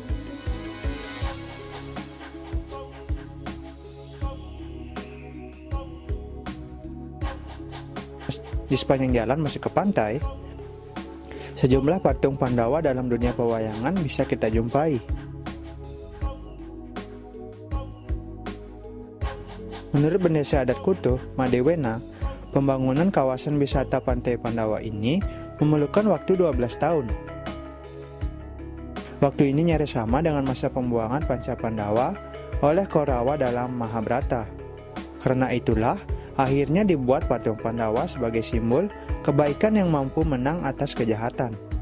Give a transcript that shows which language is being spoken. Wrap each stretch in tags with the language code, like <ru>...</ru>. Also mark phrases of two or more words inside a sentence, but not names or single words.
<id>Di sepanjang jalan masuk ke pantai, sejumlah patung Pandawa dalam dunia pewayangan bisa kita jumpai. Menurut Bendesa Adat Kutuh, Madewena, pembangunan kawasan wisata Pantai Pandawa ini memerlukan waktu 12 tahun. Waktu ini nyaris sama dengan masa pembuangan Panca Pandawa oleh Korawa dalam Mahabharata. Karena itulah, akhirnya dibuat patung Pandawa sebagai simbol kebaikan yang mampu menang atas kejahatan.</id>